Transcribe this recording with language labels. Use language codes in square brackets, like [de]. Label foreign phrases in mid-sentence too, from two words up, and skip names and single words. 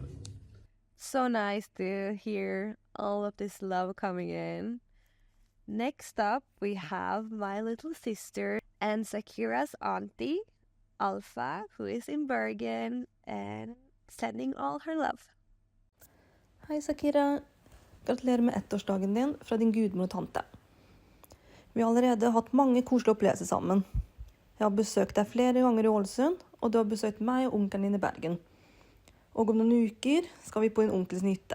[en] So nice to hear all of this love coming in. Next up, we have my little sister. and Zakira's auntie, Alfa, who is in Bergen, and sending all her love. [no] Hei, Zakira. Gratulerer med ettårsdagen din fra din gudmor og tante. Vi har allerede hatt mange koselige opplevelser sammen. Jeg har besøkt deg flere ganger i Ålesund, og du har besøkt meg og onkelen din i Bergen. Og om noen uker skal vi på din onkels hytte.